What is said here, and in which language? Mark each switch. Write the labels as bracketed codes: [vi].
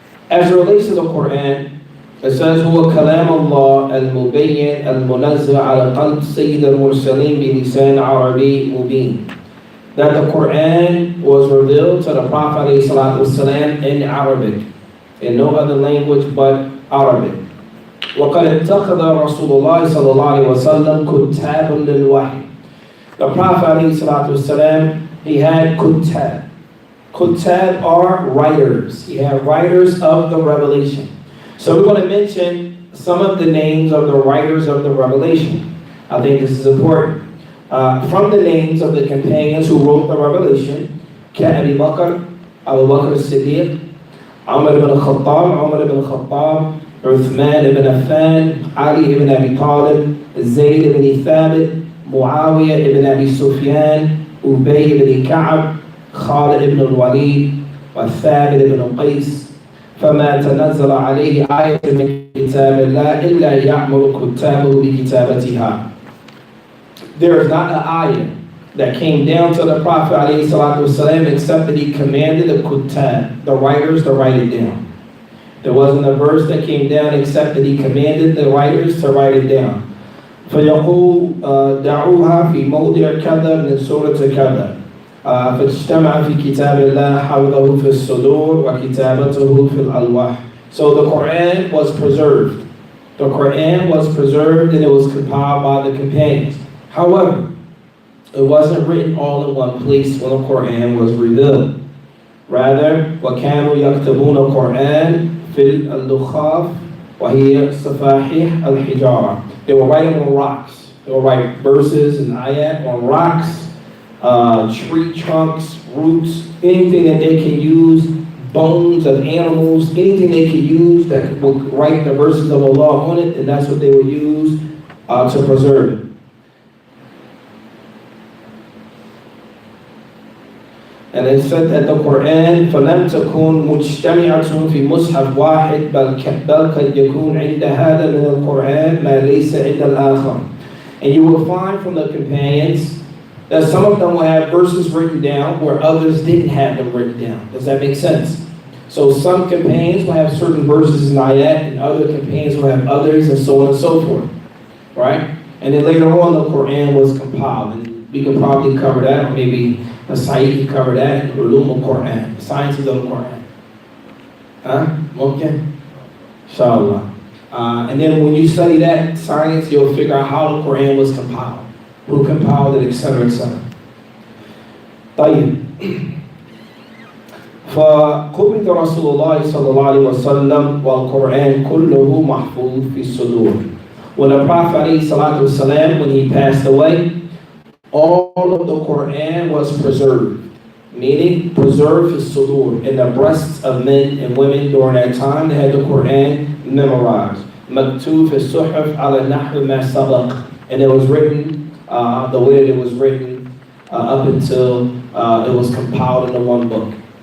[en] As it relates to the Quran, it says, [ar] هو كلام الله المبين المنزل على قلب سيد المرسلين بلسان عربي مبين. [en] That the Quran was revealed to the Prophet ﷺ in Arabic, in no other language but Arabic. [ar] وقد اتخذ رسول الله صلى الله عليه وسلم كتاب للوحي. [en] The Prophet ﷺ, he had kutab. Kutab are writers. He had writers of the revelation. So we're going to mention some of the names of the writers of the revelation. I think this is important. From the names of the companions who wrote the revelation, Abi Bakr, Abu Bakr as-Siddiq, Umar ibn Khattab, Uthman ibn Affan, Ali ibn Abi Talib, Zayd ibn Thabit, [ar] معاوية ibn Abi Sufyan, Ubay ibn Ka'b, Khalid ibn al-Walid, والثابت بن قيس فما تنزل عليه آية من كتاب الله إلا يأمر كتابه بكتابتها. [en] There is not an ayah that came down to the Prophet ﷺ except that he commanded the kutab, the writers, to write it down. There wasn't a verse that came down except that he commanded the writers to write it down. [ar] فيقول دعوها في موضع كذا من سورة كذا فاجتمع في كتاب الله حوله في الصدور وكتابته في الألواح. [en] So the Quran was preserved. The Quran was preserved and it was compiled by the companions. However, it wasn't written all in one place when the Quran was revealed. Rather, [ar] وَكَانُوا يَكْتَبُونَ الْقُرْآنَ فِي الْلُخَافِ وَهِيَ صَفَاحِحِ الْحِجَارَةِ. [en] They were writing on rocks. They would write verses and ayat on rocks, tree trunks, roots, anything that they can use, bones of animals, anything they could use that would write the verses of Allah on it, and that's what they would use to preserve it. And it said that the Quran [ar] فَلَمْ تَكُنْ مُجْتَمِعَةٌ فِي مُصْحَفٍ وَاحِدٍ بَلْ قَدْ يَكُونْ عِنْدَ هَذَا مِنَ الْقُرْآنِ مَا لَيْسَ عِنْدَ الْآخَرِ. [en] And you will find from the companions that some of them will have verses written down where others didn't have them written down. Does that make sense? So some companions will have certain verses in ayat and other companions will have others and so on and so forth. Right? And then later on the Quran was compiled. And we could probably cover that, or maybe the Sayyid can cover that in Ulum al-Quran, the sciences of the Quran. Okay? Inshallah. And then when you study that science, you'll figure out how the Quran was compiled, who compiled it, etc., etc. [ar] طيب. فقبض رسول الله صلى الله عليه وسلم والقرآن كله محفوظ في الصدور. [en] When the Prophet ﷺ, when he passed away, all of the Quran was preserved, meaning preserved his sudur, in the breasts of men and women during that time. They had the Quran memorized. [ar] Maktub fi suhuf ala nahr ma sabaq, [en] and it was written the way that it was written up until it was compiled into one book.